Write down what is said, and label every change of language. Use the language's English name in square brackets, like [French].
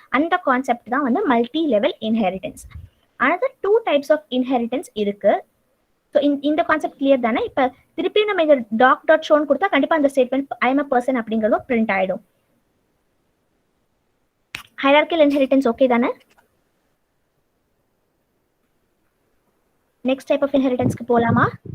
[Tamil] அந்த கான்செப்ட் தான் வந்து multi level inheritance. [English] another 2 types of inheritance இருக்கு. [Tamil] ஸோ இந்த கான்செப்ட் கிளியர் தானே? இப்போ திருப்பி நம்ம இந்த டாட் ஷோன்னு கொடுத்தா கண்டிப்பா அந்த statement [English] I am a person [Tamil] அப்படிங்கிறதும் பிரிண்ட் ஆயிடும். ஹைரார்க்கியல் இன்ஹெரிட்டன்ஸ் ஓகே தானே? நெக்ஸ்ட் டைப் ஆஃப் இன்ஹெரிட்டன்ஸ்க்கு போலாமா?